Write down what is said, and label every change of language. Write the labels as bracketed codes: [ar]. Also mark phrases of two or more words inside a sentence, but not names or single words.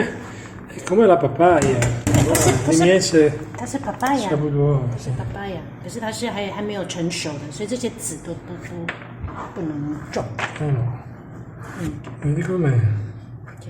[it] E com'è la papaya? [zh] 里面是它是 papaya，差不多。是 papaya， 可是它是还没有成熟的，所以这些籽都不能种。 [it] Vedi com'è? Sì.